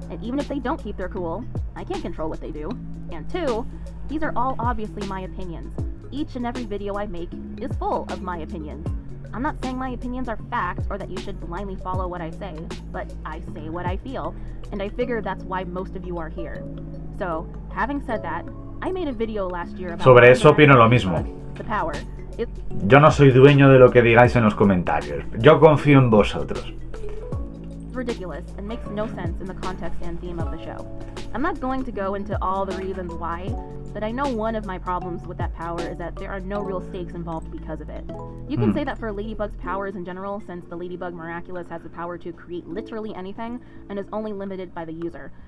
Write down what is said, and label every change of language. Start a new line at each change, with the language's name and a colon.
English: And even if they don't keep their cool, I can't control what they do. And two, these are all obviously my opinions. Each and every video I make is full of my opinions. I'm not saying my opinions are fact or that you should blindly follow what I say, but I say what I feel, and I figure that's why most of you are here. So, having said that, I made a video last year about
Spanish: sobre eso opino lo mismo.
English: The power.
Spanish: Yo no soy dueño de lo que digáis en los comentarios. Yo confío en vosotros.
English: Ridiculous and makes no sense in the context and theme of the show. I'm not going to go into all the reasons why, but I know one of my problems with that power is that there are no real stakes involved because of it. You can say that for Ladybug's powers in general, since the Ladybug Miraculous has the power to create literally anything and is only limited by the user.